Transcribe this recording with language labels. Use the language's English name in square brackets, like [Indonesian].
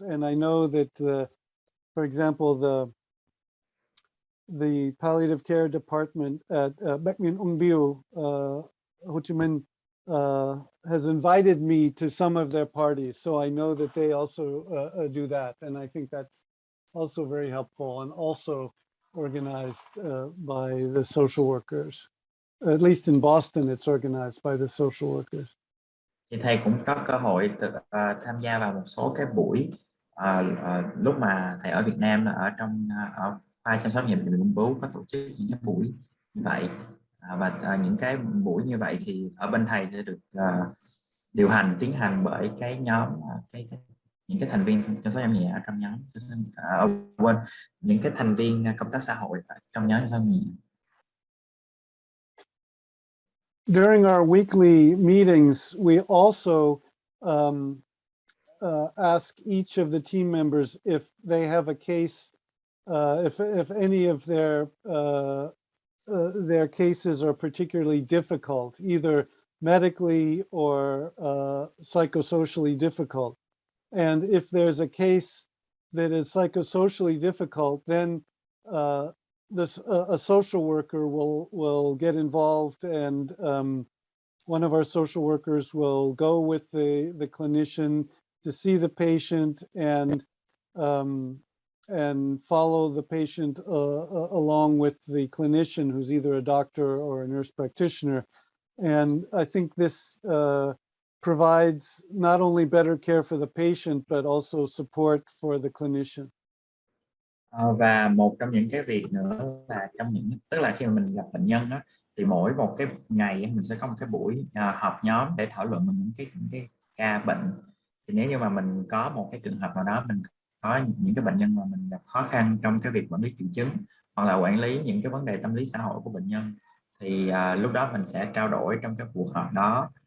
[English] And I know that, for example, the palliative care department at Bệnh viện Ung Biêu, Ho Chi Minh, has invited me to some of their parties. So I know that they also do that. And I think that's also very helpful, and also organized by the social workers. At least in Boston, it's organized by the social workers. [Vietnamese] Thì thầy cũng có cơ hội tham gia vào một số cái buổi lúc mà thầy ở Việt Nam, là ở trong ở khoa chăm sóc nhẹ bệnh ung bướu có tổ chức những cái buổi như vậy, và những cái buổi như vậy thì ở bên thầy sẽ được điều hành, tiến hành bởi cái nhóm những cái thành viên chăm sóc nhẹ ở trong nhóm quên những cái thành viên công tác xã hội trong nhóm chăm sóc nhẹ. [English] During our weekly meetings, we also ask each of the team members if they have a case, if any of their cases are particularly difficult, either medically or psychosocially difficult. And if there's a case that is psychosocially difficult, then a social worker will get involved, and one of our social workers will go with the clinician to see the patient and follow the patient along with the clinician, who's either a doctor or a nurse practitioner. And I think this provides not only better care for the patient, but also support for the clinician. [Vietnamese] Và một trong những cái việc nữa là tức là khi mà mình gặp bệnh nhân đó, thì mỗi một cái ngày mình sẽ có một cái buổi họp nhóm để thảo luận về những cái ca bệnh. Thì nếu như mà mình có một cái trường hợp nào đó, mình có những cái bệnh nhân mà mình gặp khó khăn trong cái việc quản lý triệu chứng, hoặc là quản lý những cái vấn đề tâm lý xã hội của bệnh nhân, thì lúc đó mình sẽ trao đổi trong cái cuộc họp đó.